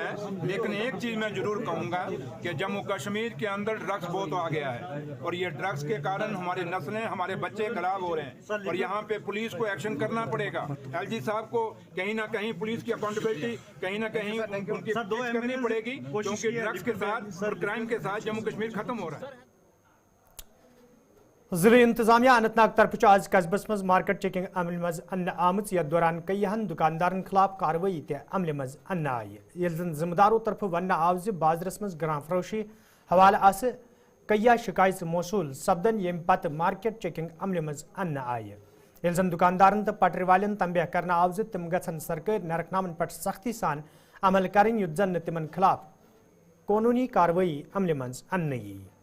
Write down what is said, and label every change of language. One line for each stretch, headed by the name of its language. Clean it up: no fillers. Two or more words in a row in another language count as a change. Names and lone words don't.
Urdu: لیکن ایک چیز میں ضرور کہوں گا کہ جموں کشمیر کے اندر ڈرگس بہت آ گیا ہے اور یہ ڈرگس کے کارن ہماری نسلیں ہمارے بچے خراب ہو رہے ہیں اور یہاں پہ پولیس کو ایکشن کرنا پڑے گا. ایل جی صاحب کو کہیں نہ کہیں پولیس کی اکاؤنٹیبلٹی کہیں نہ کہیں ان کی کرنی پڑے گی, کیونکہ ڈرگس کے ساتھ اور کرائم کے ساتھ جموں کشمیر ختم ہو رہا ہے.
Kashmiri: ضلع انتظامیہ اننت ناگ طرف آز قصبس مز
English: market checking
Kashmiri: عمل مز ان آمت یتھ دوران کئیہن دکاندارن خلاف کاروٲیی تہ عمل مز ان آئی. یل زن ذمہ دارو طرف ون آو بازرس مز گران فروشی حوالہ آس کئیہ شکایت موصول سپدن یم پتہ
English: market checking
Kashmiri: عمل مز ان آئی. یل زن دکاندارن تو پٹری والن تنبیہ کرنا آو تم گھن سرکاری نرخنامن پہ سختی سان عمل کریں یُتھ زن تمن خلاف قانونی کاروٲیی عمل مز ان یی.